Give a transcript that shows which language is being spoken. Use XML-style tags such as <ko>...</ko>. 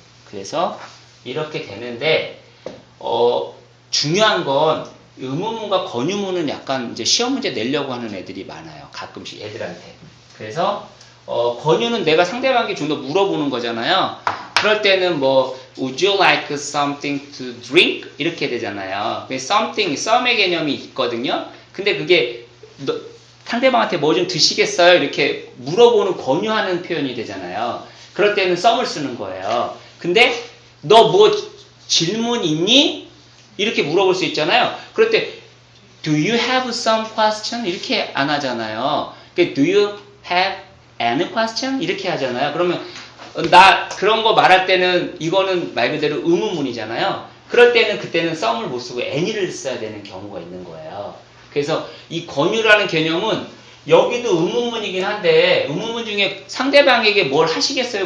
<ko>그래서 이렇게 되는데 중요한 건 의문문과 권유문은 약간 이제 시험 문제 내려고 하는 애들이 많아요. 가끔씩 애들한테. 그래서 권유는 내가 상대방에게 좀 더 물어보는 거잖아요.</ko> <en>그럴 때는 뭐 Would you like something to drink?</en> <ko>이렇게 되잖아요. something, some의 개념이 있거든요. 근데 그게 상대방한테 뭐 좀 드시겠어요? 이렇게 물어보는 권유하는 표현이 되잖아요. 그럴 때는 some을 쓰는 거예요. 근데 너 뭐 질문 있니? 이렇게 물어볼 수 있잖아요.</ko> <en>그럴 때 Do you have some question?</en> <ko>이렇게 안 하잖아요.</ko> <en>Do you have any question?</en> <ko>이렇게 하잖아요. 그러면 나 그런 거 말할 때는 이거는 말 그대로 의문문이잖아요. 그럴 때는 그때는 some을 못 쓰고 any를 써야 되는 경우가 있는 거예요. 그래서 이 권유라는 개념은 여기도 의문문이긴 한데 의문문 중에 상대방에게 뭘 하시겠어요?</ko>